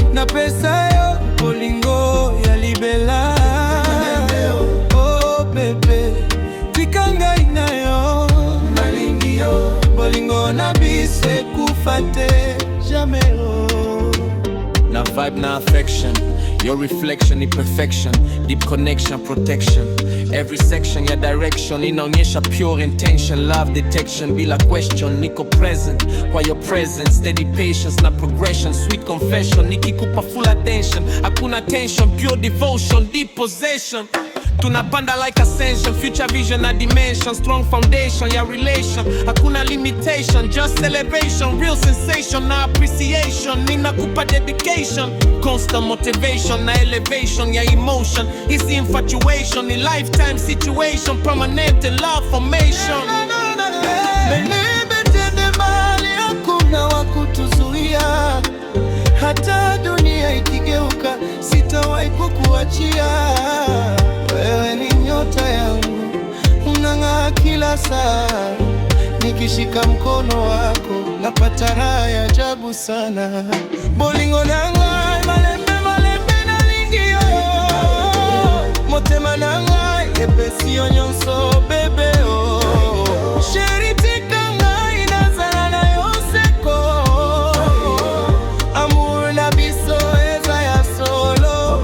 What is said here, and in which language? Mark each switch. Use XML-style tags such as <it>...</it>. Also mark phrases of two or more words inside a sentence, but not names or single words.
<ln>Napesa yo, bolingo ya libela. Oh, bebe, tika ngai na yo. Bolingo na biso ekufa te, jamais, oh.</ln> <en>Na vibe na affection, your reflection ni perfection. Deep connection, protection. Every section ya direction inaonyesha pure intention. Love detection bila question. Niko present kwa your presence. Steady patience na progression. Sweet confession. Nikikupa full attention. Hakuna tension. Pure devotion. Deep possession. Tunapanda like ascension. Future vision na dimension. Strong foundation ya relation. Hakuna limitation. Just celebration. Real sensation na appreciation. Ninakupa dedication. Constant motivation na elevation ya emotion. Easy infatuation. Ni lifetime situation. Permanent in love formation. Baby,</en> <sw>twende mbali, hakuna wa kutuzuia. Hata dunia ikigeuka, sitawahi kukuachia. Wewe ni nyota yangu, unang'aa kila saa. Nikishika mkono wako, napata raha ya ajabu sana.</sw> <ln>Bolingo na ngai, malembe, malembe na lingio. Motema na ngai, epesi yo nyonso, bebe, oh. Chérie, tika ngai, nazala na yo seko. Amour na biso, eza ya solo.</ln>